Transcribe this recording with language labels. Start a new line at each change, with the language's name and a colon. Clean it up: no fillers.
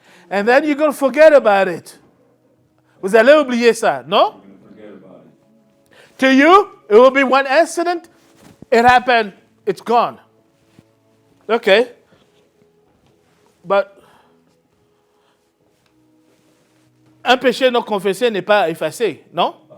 English: And then you're going to forget about it.
French: Vous allez oublier ça, non?
English: To you, it will be one incident. It happened. It's gone. Okay.
French: But un péché non confessé n'est pas effacé, non?